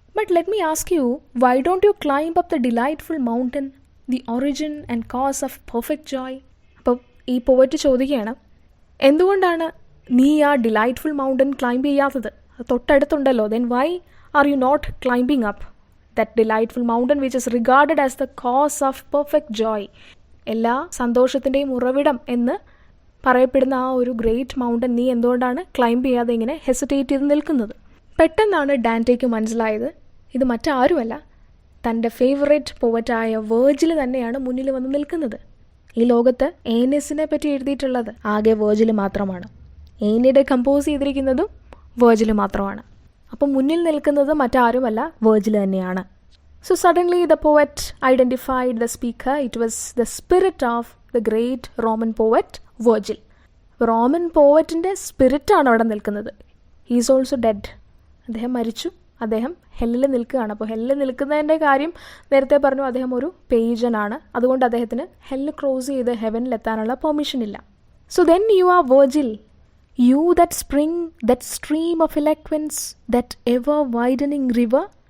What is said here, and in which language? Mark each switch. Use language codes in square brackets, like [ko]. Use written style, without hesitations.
[en] But let me ask you, why don't you climb up the delightful mountain, the origin and cause of perfect joy? [ml] അപ്പോൾ ഈ പോവറ്റ് ചോദിക്കുകയാണ്, എന്തുകൊണ്ടാണ് നീ ആ delightful mountain climb ചെയ്യാത്തത്? തൊട്ടടുത്തുണ്ടല്ലോ. [en] Then why are you not climbing up? that delightful mountain which is regarded as the cause of perfect joy. [ml] എല്ലാ സന്തോഷത്തിൻ്റെയും ഉറവിടം എന്ന് പറയപ്പെടുന്ന ആ ഒരു ഗ്രേറ്റ് മൗണ്ടൻ നീ എന്തുകൊണ്ടാണ് ക്ലൈംബ് ചെയ്യാതെ ഇങ്ങനെ ഹെസിറ്റേറ്റ് ചെയ്ത് നിൽക്കുന്നത്? പെട്ടെന്നാണ് ഡാന്റേക്ക് മനസ്സിലായത് ഇത് മറ്റാരുമല്ല, തൻ്റെ ഫേവറേറ്റ് പോവറ്റായ വേർജിൽ തന്നെയാണ് മുന്നിൽ വന്ന് നിൽക്കുന്നത്. ഈ ലോകത്ത് ഏനസിനെ പറ്റി എഴുതിയിട്ടുള്ളത് ആകെ വേർജിൽ മാത്രമാണ്. ഏനയുടെ കമ്പോസ് ചെയ്തിരിക്കുന്നതും വേർജിൽ മാത്രമാണ്. അപ്പം മുന്നിൽ നിൽക്കുന്നത് മറ്റാരുമല്ല, വേർജിൽ തന്നെയാണ്. [en] So suddenly the poet identified the speaker. It was the spirit of the great Roman poet Virgil. [ml] Roman പോവറ്റിൻ്റെ സ്പിരിറ്റാണ് അവിടെ നിൽക്കുന്നത്. [en] He is also dead. [ml] അദ്ദേഹം മരിച്ചു. അദ്ദേഹം ഹെല്ലിൽ നിൽക്കുകയാണ്. അപ്പോൾ ഹെല്ലിൽ നിൽക്കുന്നതിൻ്റെ കാര്യം നേരത്തെ പറഞ്ഞു, അദ്ദേഹം ഒരു പേജനാണ്. അതുകൊണ്ട് അദ്ദേഹത്തിന് ഹെല്ല് ക്രോസ് ചെയ്ത് ഹെവനിലെത്താനുള്ള പെർമിഷൻ ഇല്ല. [en] So then you are Virgil, you that spring, that stream of eloquence, that ever widening river.